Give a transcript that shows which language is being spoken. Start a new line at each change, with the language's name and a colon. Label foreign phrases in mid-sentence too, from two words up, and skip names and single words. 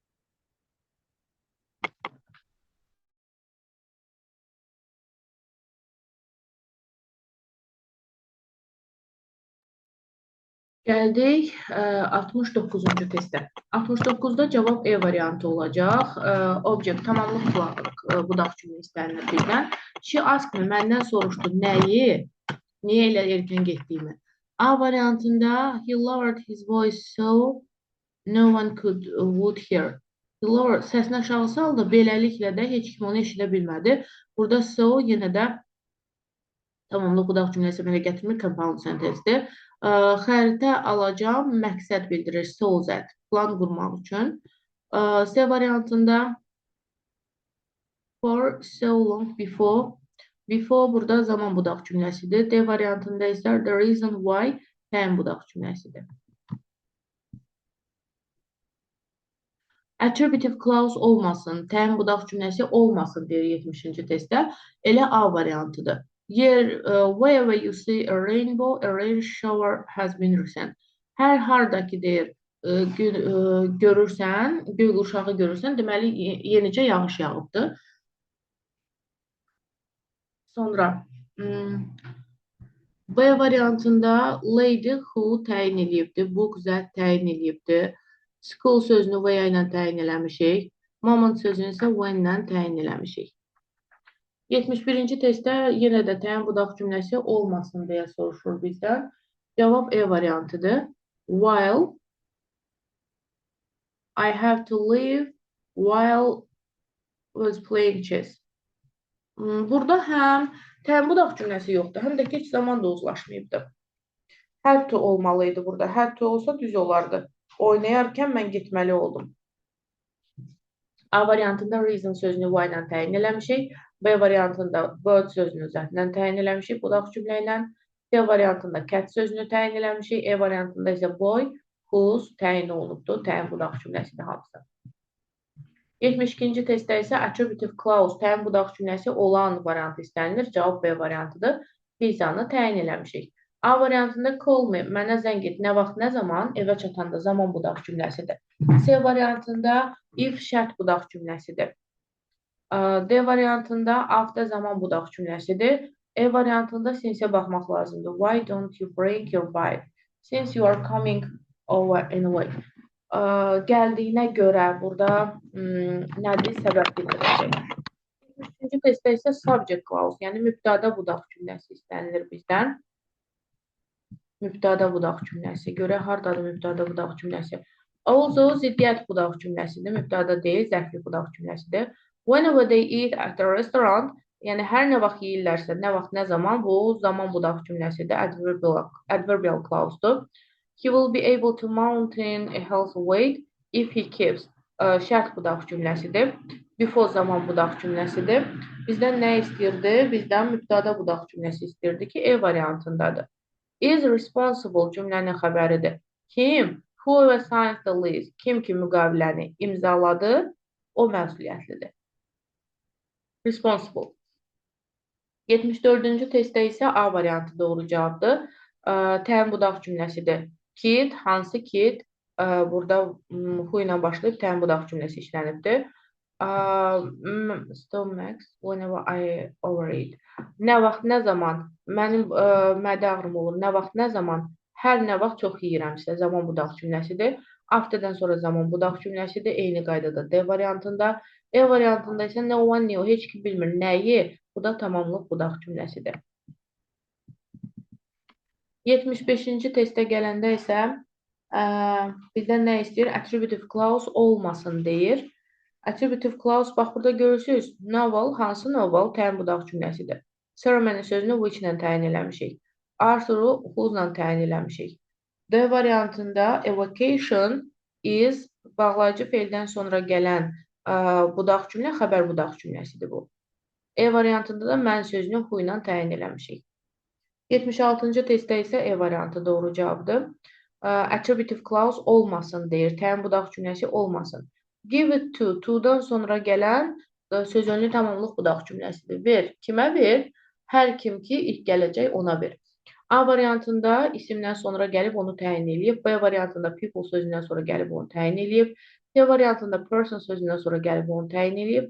Azerbaijani: Gəldik 69-cu testə. 69-da cavab E variantı olacaq. Object tamamlıq budaq cümlə istənilir bizdən.
English: She asked me,
Azerbaijani: məndən soruşdu nəyi, niyə elə erkən getdiyimi. A variantında
English: he lowered his voice so no one would hear. He lowered,
Azerbaijani: səsini aşağı saldı, beləliklə də heç kim onu eşidə bilmədi. Burada so yenə də tamamlıq budaq cümləsi əmələ gətirmir,
English: compound sentencedir.
Azerbaijani: Xəritə alacam, məqsəd bildirir,
English: so that,
Azerbaijani: plan qurmaq üçün. C variantında
English: for so long before, before
Azerbaijani: burada zaman budaq cümləsidir. D variantında isə
English: the reason why
Azerbaijani: təyin budaq cümləsidir.
English: Attributive clause
Azerbaijani: olmasın, təyin budaq cümləsi olmasın deyir 70-ci testdə. Elə A variantıdır.
English: Wherever you see a rainbow, a rain shower has been recent.
Azerbaijani: Hər hardakı deyir, görürsən, göy qurşağı görürsən, deməli yenicə yağış yağıbdır. Sonra B variantında
English: lady who
Azerbaijani: təyin edibdir, book zət təyin edibdir. School sözünü where ilə təyin eləmişik. Moment sözünü isə when ilə təyin eləmişik. 71-ci testdə yenə də təyin budaq cümləsi olmasın deyə soruşur bizdən. Cavab E variantıdır.
English: While I have to leave while was playing chess.
Azerbaijani: Burada həm təyin budaq cümləsi yoxdur, həm də ki, heç zaman da uzlaşmayıbdır. Had to olmalıydı burada. Had to olsa düz olardı. Oynayarkən mən getməli oldum. A variantında reason sözünü why ilə təyin eləmişik. B variantında bird sözünü zətlə təyin eləmişik budaq cümlə ilə. C variantında cat sözünü təyin eləmişik. E variantında isə
English: boy, whose
Azerbaijani: təyin olunubdur. Təyin budaq cümləsidir hamısı. 72-ci testdə isə
English: attributive clause
Azerbaijani: təyin budaq cümləsi olan variantı istənilir. Cavab B variantıdır. Pizzanı təyin eləmişik. A variantında call me, mənə zəng et, nə vaxt, nə zaman, evə çatanda zaman budaq cümləsidir. C variantında if şərt budaq cümləsidir. D variantında after zaman budaq cümləsidir. E variantında since baxmaq lazımdır.
English: Why don't you break your bike? Since you are coming over anyway.
Azerbaijani: Gəldiyinə görə burada nədir? Səbəb bildirəcək. Üçüncü testdə isə
English: subject clause,
Azerbaijani: yəni mübtəda budaq cümləsi istənilir bizdən. Mübtəda budaq cümləsi. Görək, hardadır mübtəda budaq cümləsi? Also, ziddiyyət budaq cümləsidir. Mübtəda deyil, zərfli budaq cümləsidir.
English: Whenever they eat at the restaurant,
Azerbaijani: yəni hər nə vaxt yeyirlərsə, nə vaxt, nə zaman, bu zaman budaq cümləsidir.
English: Adverbial clause-dur. He will be able to maintain a healthy weight if he keeps.
Azerbaijani: Şərt budaq cümləsidir. Before zaman budaq cümləsidir. Bizdən nə istəyirdi? Bizdən mübtəda budaq cümləsi istəyirdi ki, E variantındadır.
English: Is responsible
Azerbaijani: cümlənin xəbəridir. Kim?
English: Whoever signs the lease.
Azerbaijani: Kim ki müqaviləni imzaladı, o məsuliyyətlidir. Responsible. 74-cü testdə isə A variantı doğru cavabdır. Təyin budaq cümləsidir. Kid, hansı kid? Burada who ilə başlayıb təyin budaq cümləsi işlənibdir.
English: Stomach, whenever I overeat.
Azerbaijani: Nə vaxt, nə zaman mənim mədə ağrım olur, nə vaxt, nə zaman, hər nə vaxt çox yeyirəmsə, zaman budaq cümləsidir. Afterdən sonra zaman budaq cümləsidir. Eyni qaydada D variantında. E variantında isə
English: no one knew,
Azerbaijani: heç kim bilmir nəyi, bu da tamamlıq budaq cümləsidir. 75-ci testə gələndə isə bizdən nə istəyir?
English: Attributive clause
Azerbaijani: olmasın deyir.
English: Attributive clause,
Azerbaijani: bax burada görürsünüz, novel, hansı novel? Təyin budaq cümləsidir. Ceremony sözünü which ilə təyin eləmişik. Arthur'u whose ilə təyin eləmişik. D variantında
English: a vacation is
Azerbaijani: bağlayıcı feildən sonra gələn budaq cümlə, xəbər budaq cümləsidir bu. E variantında da mən sözünü who ilə təyin eləmişik. 76-cı testdə isə E variantı doğru cavabdır.
English: Attributive clause
Azerbaijani: olmasın deyir. Təyin budaq cümləsi olmasın.
English: Give it to,
Azerbaijani: to-dan sonra gələn sözünlü tamamlıq budaq cümləsidir. Ver. Kimə ver? Hər kim ki ilk gələcək ona ver. A variantında isimdən sonra gəlib onu təyin eləyib. B variantında people sözündən sonra gəlib onu təyin eləyib. C variantında person sözündən sonra gəlib onu təyin eləyib.